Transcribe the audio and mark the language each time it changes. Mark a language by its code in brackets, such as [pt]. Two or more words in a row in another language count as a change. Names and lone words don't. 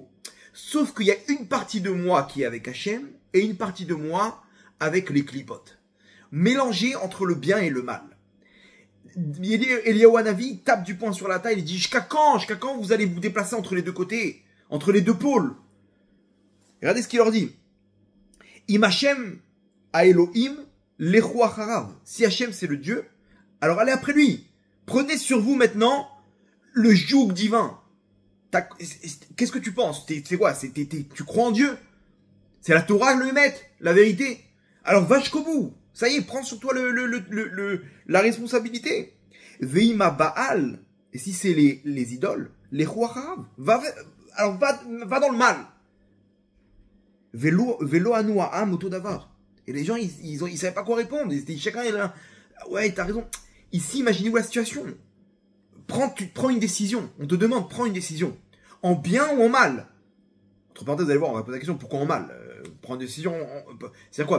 [fr] Sauf qu'il y a une partie de moi qui est avec Hachem et une partie de moi avec les clipotes. Mélangés entre le bien et le mal. Eliyahu Hanavi tape du poing sur la table et dit jusqu'à quand vous allez vous déplacer entre les deux côtés, entre les deux pôles? Regardez ce qu'il leur dit. [he] אם השם האלהים לכו אחריו. [fr] Si Hachem c'est le Dieu, alors allez après lui. Prenez sur vous maintenant le joug divin. Qu'est-ce que tu penses? C'est quoi? Tu crois en Dieu? C'est la Torah le maître, la vérité. Alors va jusqu'au bout. Ça y est, prends sur toi la responsabilité. [he] ואם הבעל. [fr] Et si c'est les idoles, les Chouacharav, va dans le mal. [he] ולא ענו העם אותו דבר. [fr] Et les gens, ils savaient pas quoi répondre. Chacun est là. Ouais, t'as raison. Ici, imaginez-vous la situation. Tu prends une décision. On te demande, prends une décision. En bien ou en mal? Entre parenthèses, vous allez voir, on va poser la question, pourquoi en mal? Prendre une décision, c'est quoi?